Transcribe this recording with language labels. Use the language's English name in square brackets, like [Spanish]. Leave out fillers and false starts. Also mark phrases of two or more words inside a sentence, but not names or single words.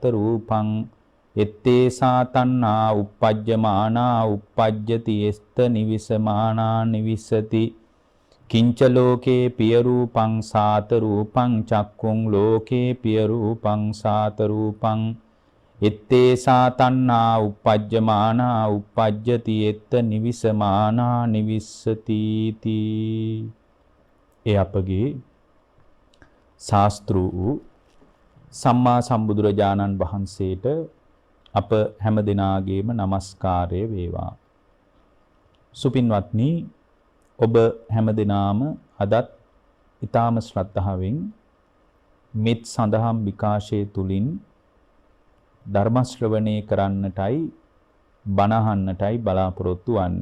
[Pali] රූපං එත්තේ සාතන්නා uppajjamaana uppajjati එස්ත නිවිසමානා නිවිසති කිංච ලෝකේ පිය රූපං සාත රූපං චක්කුං ලෝකේ පිය රූපං සාත රූපං එත්තේ සාතන්නා uppajjamaana uppajjati එත්ත නිවිසමානා නිවිස්සති තී. [Sinhala] ඒ අපගේ ශාස්ත්‍රු සම්මා සම්බුදුරජාණන් වහන්සේට අප හැම දිනාගේම নমස්කාරය වේවා. සුපින්වත්නි, ඔබ හැමදෙනාම අදත් ඊ타ම ශ්‍රද්ධාවෙන් මෙත් සඳහම් විකාශයේ තුලින් ධර්ම ශ්‍රවණය කරන්නටයි බණ අහන්නටයි බලාපොරොත්තු වන්නේ.